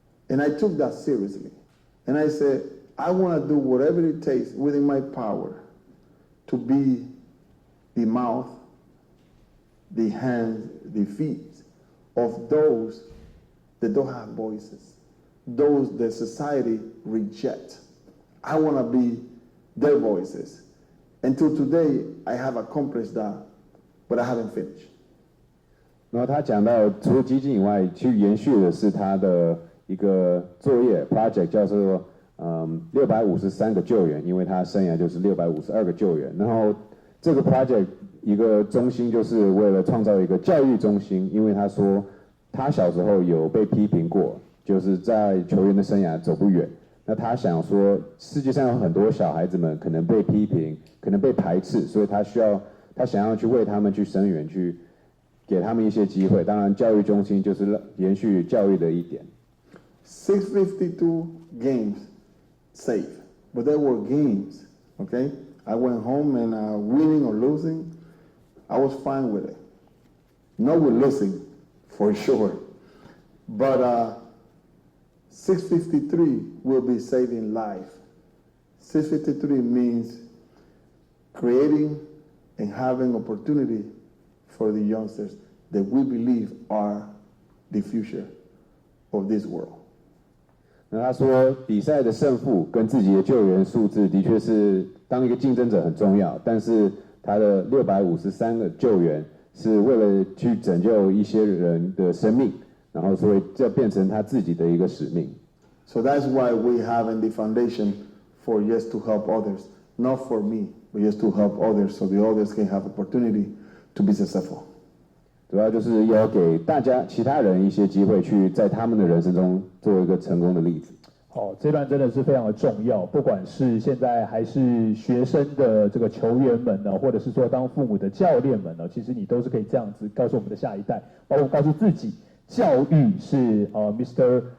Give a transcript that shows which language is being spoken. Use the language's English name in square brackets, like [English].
[English] And I took that seriously. And I said, I want to do whatever it takes within my power to be the mouth, the hands, the feet of those that don't have voices, those that society reject. I want to be their voices. Until today, I have accomplished that, but I haven't finished. [Chinese] 然后他讲到，除了基金以外，去延续的是他的一个作业 project， 叫做653个救援，因为他生涯就是652个救援。然后这个 project 一个中心就是为了创造一个教育中心，因为他说他小时候有被批评过，就是在球员的生涯走不远。那他想说，世界上有很多小孩子们可能被批评，可能被排斥，所以他想要去为他们去声援，去给他们一些机会。当然，教育中心就是延续教育的一点。 [English] 652 games saved, but there were games. Okay, I went home and winning or losing, I was fine with it. Not with losing, for sure, but 653 will be saving life. 653 means creating and having opportunity for the youngsters that we believe are the future of this world. [Chinese] 那他说，比赛的胜负跟自己的救援数字的确是当一个竞争者很重要，但是他的653个救援是为了去拯救一些人的生命，然后所以这变成他自己的一个使命。 [English] So that's why we have in the foundation for just to help others, not for me, but just to help others, so the others can have opportunity to be successful. [Chinese] 主要就是要给大家其他人一些机会，去在他们的人生中做一个成功的例子。好，这段真的是非常的重要，不管是现在还是学生的这个球员们呢，或者是说当父母的教练们呢，其实你都是可以这样子告诉我们的下一代，包括告诉自己，教育是Mr.